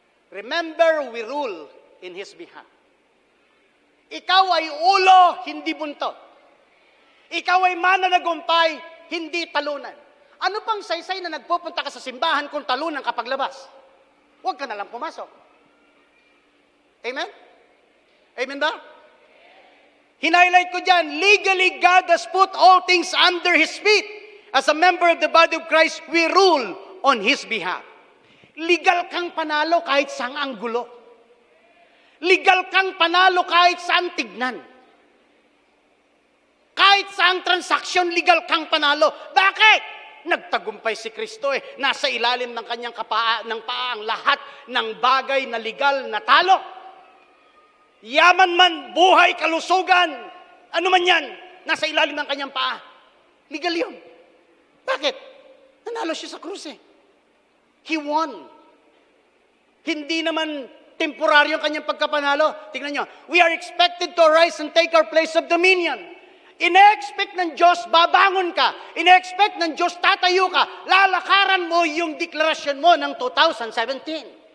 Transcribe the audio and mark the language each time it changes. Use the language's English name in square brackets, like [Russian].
[English] Remember, we rule in His behalf. [Filipino] Ikaw ay ulo, hindi buntot. Ikaw ay mananagumpay, hindi talunan. Ano pang saysay na nagpupunta ka sa simbahan kung talunan ka paglabas? Huwag ka na lang pumasok. Amen? Amen ba? Hinighlight ko dyan, [English] legally God has put all things under His feet. As a member of the body of Christ, we rule on His behalf. [Filipino] Legal kang panalo kahit saang anggulo. Legal kang panalo kahit saan tignan. Kahit saang transaksyon, legal kang panalo. Bakit? Nagtagumpay si Kristo Nasa ilalim ng kanyang paa ang lahat ng bagay na legal na talo. Yaman man, buhay, kalusugan, ano man yan, nasa ilalim ng kanyang paa. Legal yun. Bakit? Nanalo siya sa krus [English] He won. [Filipino] Hindi naman temporaryo ang kanyang pagkapanalo. Tingnan nyo, [English] we are expected to arise and take our place of dominion. [Filipino] Ine-expect ng Diyos, babangon ka. Ine-expect ng Diyos, tatayo ka. Lalakaran mo yung deklarasyon mo ng 2017.